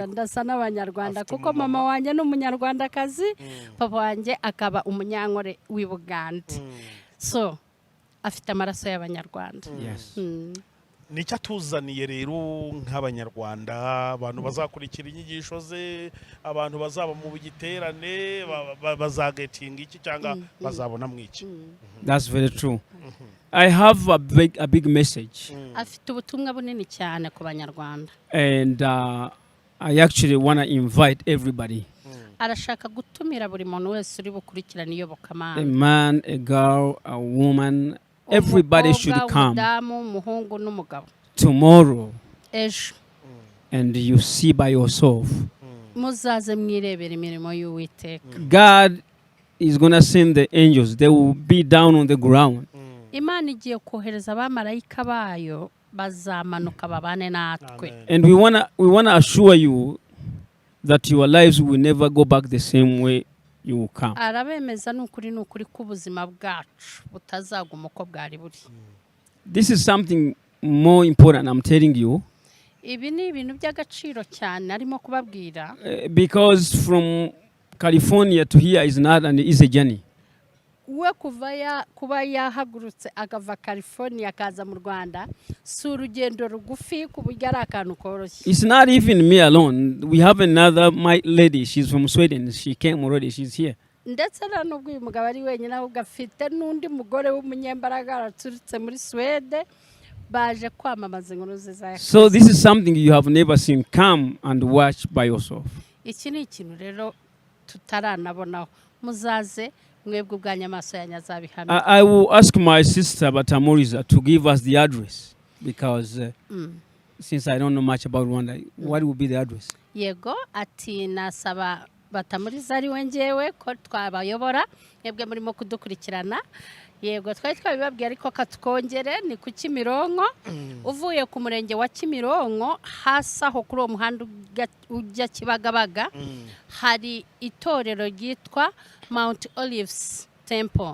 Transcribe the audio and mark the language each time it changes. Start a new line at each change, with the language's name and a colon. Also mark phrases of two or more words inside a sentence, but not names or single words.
Kinyarwanda: Ndasa n'abanyarwanda kuko mama wanjye ni umunyarwandakazi, papa wanjye akaba umunyankore w'i Buganda. So afite amaraso y'abanyarwanda. Nicyo atuzaniye rero nk'abanyarwanda, abantu bazakurikira inyigisho ze, abantu bazaba mu bigiterane, bazagetinga iki cyangwa bazabona mwiki.
English: That's very true. I have a big message.
Kinyarwanda: Afite ubutumwa bunini cyane ku banyarwanda.
English: And I actually want to invite everybody.
Kinyarwanda: Arashaka gutumira buri muntu wese uri bukurikirana iyobokamana.
English: A man, a girl, a woman, everybody should come tomorrow.
Kinyarwanda: Ejo.
English: And you see by yourself.
Kinyarwanda: Muzaze mwirebera imirimo y'Uwiteka.
English: God is going to send the angels. They will be down on the ground.
Kinyarwanda: Imana igiye kohereza abamarayika bayo bazamanuka babane natwe.
English: And we want to assure you that your lives will never go back the same way you will come.
Kinyarwanda: Arabemeza n'ukuri k'ubuzima bwacu butazaguma uko bwari buri.
English: This is something more important, I'm telling you.
Kinyarwanda: Ibi ni ibintu by'agaciro cyane arimo kubabwira.
English: Because from California to here is not an easy journey.
Kinyarwanda: we kuba yahagurutse agava California akaza mu Rwanda si urugendo rugufi ku buryo ari akantu koroshye.
English: It's not even me alone. We have another my lady. She's from Sweden. She came already. She's here.
Kinyarwanda: Ndetse nubwo uyu mugabo ari wenyine ahubwo afite n'undi mugore w'umunyembaraga araturutse muri Swede baje kwamamaza inkuru nziza.
English: So this is something you have never seen. Come and watch by yourself.
Kinyarwanda: Iki ni ikintu rero tutaranabonaho. Muzaze mwebwe ubwanyu amaso yanyu azabihamya.
English: I will ask my sister Batamuriza to give us the address because since I don't know much about Rwanda, what will be the address?
Kinyarwanda: Yego ati nasaba Batamuriza ari we njyewe ko twabayobora mwebwe murimo kudukurikirana. Yego twari twabibabwiye ariko katukongere ni ku Kimironko uvuye ku murenge wa Kimironko hasi aho kuri uwo muhanda ujya Kibagabaga hari itorero ryitwa Mount Olives Temple.